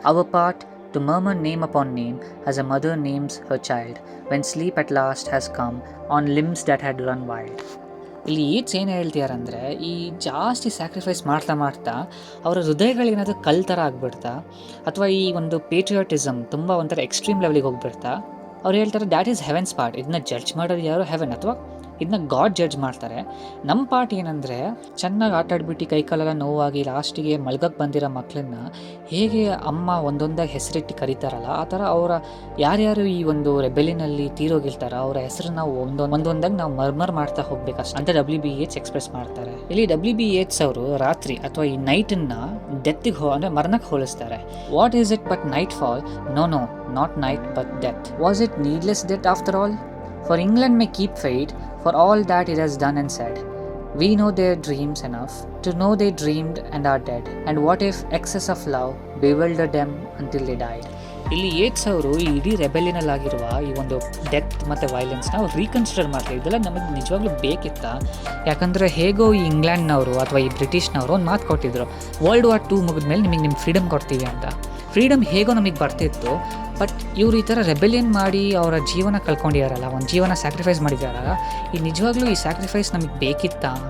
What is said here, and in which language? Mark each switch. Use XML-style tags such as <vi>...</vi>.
<en>Our part, to murmur name upon name, as a mother names her child, when sleep at last has come on limbs that had run wild.</en> <kn>ಇಲ್ಲಿ eats ಏನು ಹೇಳ್ತಿದಾರಂದರೆ, ಈ ಜಾಸ್ತಿ sacrifice ಮಾಡ್ತಾ ಅವರ ಹೃದಯಗಳಿಗೇನಾದರೂ ಕಲ್ ಥರ ಆಗಿಬಿಡ್ತಾ, ಅಥವಾ ಈ ಒಂದು ಪೇಟ್ರಿಯಾಟಿಸಮ್ ತುಂಬ ಒಂಥರ ಎಕ್ಸ್ಟ್ರೀಮ್ ಲೆವೆಲಿಗೆ ಹೋಗ್ಬಿಡ್ತಾ, ಅವ್ರು ಹೇಳ್ತಾರೆ</kn> <en>That is heaven's part.</en> <kn>ಇದನ್ನ ಜಡ್ಜ್ ಮಾಡೋದು ಯಾರು? ಹೆವೆನ್, ಅಥವಾ ಇದನ್ನ ಗಾಡ್ ಜಡ್ಜ್ ಮಾಡ್ತಾರೆ. ನಮ್ಮ ಪಾರ್ಟ್ ಏನಂದರೆ, ಚೆನ್ನಾಗಿ ಆಟಾಡ್ಬಿಟ್ಟು ಕೈಕಾಲೆಲ್ಲ ನೋವಾಗಿ ಲಾಸ್ಟಿಗೆ ಮಲ್ಗಕ್ಕೆ ಬಂದಿರೋ ಮಕ್ಕಳನ್ನ ಹೇಗೆ ಅಮ್ಮ ಒಂದೊಂದಾಗಿ ಹೆಸರಿಟ್ಟು ಕರೀತಾರಲ್ಲ, ಆ ಥರ ಅವರ ಯಾರ್ಯಾರು ಈ ಒಂದು ರೆಬೆಲಿನಲ್ಲಿ ತೀರೋಗಿರ್ತಾರ ಅವರ ಹೆಸರನ್ನ ಒಂದೊಂದಾಗಿ ನಾವು ಮರ್ಮರ್ ಮಾಡ್ತಾ ಹೋಗ್ಬೇಕಷ್ಟು ಅಂತ WB Yeats ಎಕ್ಸ್ಪ್ರೆಸ್ ಮಾಡ್ತಾರೆ. ಇಲ್ಲಿ WB Yeats ಅವರು ರಾತ್ರಿ ಅಥವಾ ಈ ನೈಟನ್ನು ಡೆತ್ತಿಗೆ ಅಂದರೆ ಮರಣಕ್ಕೆ ಹೋಲಿಸ್ತಾರೆ.</kn> <en>What is it but nightfall? No, not night but death. Was it needless death after all? For England may keep faith for all that it has done and said. We know their dreams enough to know they dreamed and are dead. And what if excess of love bewildered them until they died?</en> <kn>ಇಲ್ಲಿ Yeats ಅವರು ಈ ಇಡೀ ರೆಬೆಲಿಯನಲ್ಲಾಗಿರುವ ಈ ಒಂದು death ಮತ್ತು ವೈಲೆನ್ಸ್ನ ಅವ್ರು reconsider ಮಾಡ್ತಾರೆ. ಇದೆಲ್ಲ ನಮಗೆ ನಿಜವಾಗ್ಲೂ ಬೇಕಿತ್ತಾ? ಯಾಕಂದರೆ ಹೇಗೋ ಈ ಇಂಗ್ಲೆಂಡ್ನವರು ಅಥವಾ ಈ ಬ್ರಿಟಿಷ್ನವರು ಒಂದು ಮಾತು ಕೊಟ್ಟಿದ್ರು, World War II ಮುಗಿದ್ಮೇಲೆ ನಿಮ್ಮ ಫ್ರೀಡಮ್ ಕೊಡ್ತೀವಿ ಅಂತ. ಫ್ರೀಡಮ್ ಹೇಗೋ ನಮಗೆ ಬರ್ತಿತ್ತು, ಬಟ್ ಇವರು ಈ ಥರ ರೆಬೆಲಿಯನ್ ಮಾಡಿ ಅವರ ಜೀವನ ಕಳ್ಕೊಂಡಿದ್ದಾರಲ್ಲ, ಒಂದು ಜೀವನ ಸ್ಯಾಕ್ರಿಫೈಸ್ ಮಾಡಿದಾರಲ್ಲ, ಈ ನಿಜವಾಗ್ಲೂ ಈ ಸ್ಯಾಕ್ರಿಫೈಸ್ ನಮಗೆ ಬೇಕಿತ್ತಾ?</kn>